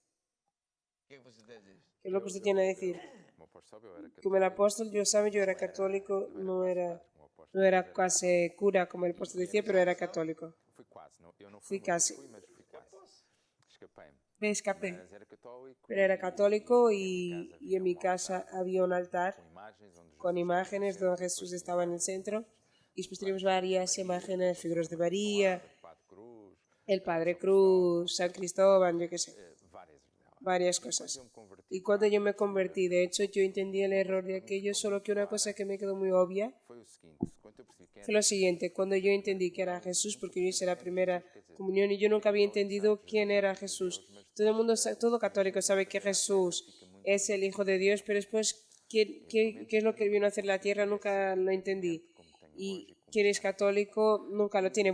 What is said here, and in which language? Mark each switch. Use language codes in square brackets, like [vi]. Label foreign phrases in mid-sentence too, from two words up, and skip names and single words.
[pt] O que é que você tem a dizer? [es] ¿Qué es lo que usted tiene a decir? [pt] Como apóstolo, eu era [es] Como el apóstol, yo sabe, yo era católico, no era casi cura como el apóstol decía, pero era católico. [pt] Fui quase, não, eu não Fui fui, [es] casi. [pt] fui, mas fui quase. Escapei-me. [es] Me escapé, [pt] Mas era católico. [es] pero era católico y en mi casa había un altar [pt] Com imagens onde [es] con imágenes donde Jesús estaba en el centro y después teníamos varias imágenes, figuras de María, Padre Cruz, el Padre Cruz, San Cristóbal, yo qué sé, [pt] várias [es] varias cosas. Y cuando yo me convertí, de hecho, yo entendí el error de aquello, solo que una cosa que me quedó muy obvia [pt] foi o seguinte, quando eu percebi que [es] fue lo siguiente: cuando yo entendí que era Jesús, porque yo hice la primera comunión y yo nunca había entendido quién era Jesús. Todo el mundo, todo católico sabe que Jesús es el Hijo de Dios, pero después, ¿qué es lo que vino a hacer en la tierra? Nunca lo entendí. Y quien es católico nunca lo tiene.